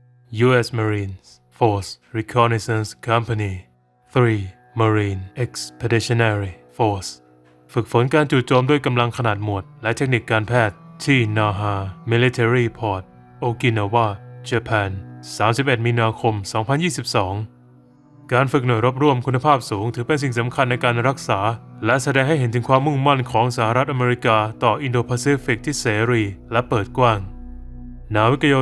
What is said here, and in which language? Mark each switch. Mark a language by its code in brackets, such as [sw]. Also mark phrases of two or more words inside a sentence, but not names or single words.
[th] U.S. Marines Force Reconnaissance Company 3. Marine Expeditionary Force ฝึกฝนการจู่โจมด้วยกำลังขนาดหมวดและเทคนิคการแพทย์ที่ Naha Military Port Okinawa Japan 31 มีนาคม 2022 การฝึกหน่วยรบร่วมคุณภาพสูงถือเป็นสิ่งสำคัญใน การรักษาและแสดงให้เห็นถึงความมุ่งมั่นของสหรัฐอเมริกาต่ออินโดแปซิฟิกที่เสรีและเปิดกว้างนาวิกโย